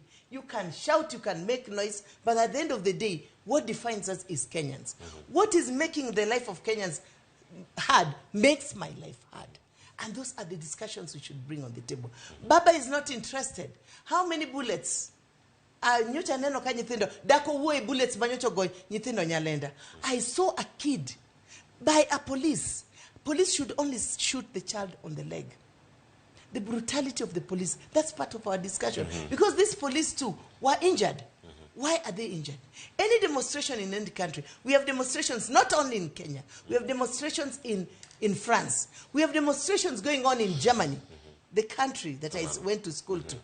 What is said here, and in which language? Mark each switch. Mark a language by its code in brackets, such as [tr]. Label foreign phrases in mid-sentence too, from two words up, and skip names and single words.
[en] You can shout, you can make noise, but at the end of the day, what defines us is Kenyans. What is making the life of Kenyans hard makes my life hard. And those are the discussions we should bring on the table. Baba is not interested. How many bullets? [luo] Nyocha neno ka nyithindo dako wuoyi bullets manyocho go nyithindo nyalenda. [en] I saw a kid by a police. Police should only shoot the child on the leg. The brutality of the police, that's part of our discussion. Because these police too were injured. Why are they injured? Any demonstration in any country, we have demonstrations not only in Kenya, we have demonstrations in France, we have demonstrations going on in Germany, the country that I went to school to.